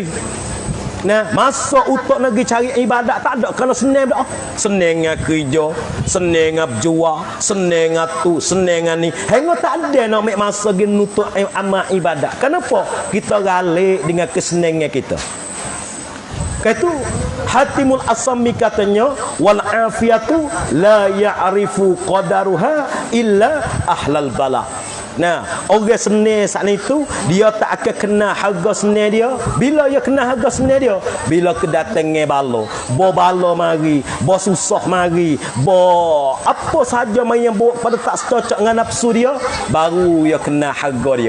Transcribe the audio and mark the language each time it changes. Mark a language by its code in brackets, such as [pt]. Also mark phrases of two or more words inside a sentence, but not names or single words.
[ms] Nah, masa untuk nak cari ibadat tak ada, kerana senang dah. Senang kerja, senang berjual, senang tu, senang ni. Hingga tak ada nak ambil masa pergi nutup amal ibadat. Kenapa? Kita ralik dengan kesenangan kita. Kaitu Hatimul Asami katanya [ar] والعافية لا يعرف قدرها إلا أهل البلاء. [ms] Nah, orang senang saat itu dia tak akan kena harga senang dia. Bila dia kena harga senang dia? Bila kedatangan bala mari, susah mari, apa saja yang pada tak cocok dengan nafsu dia, baru dia kena harga dia.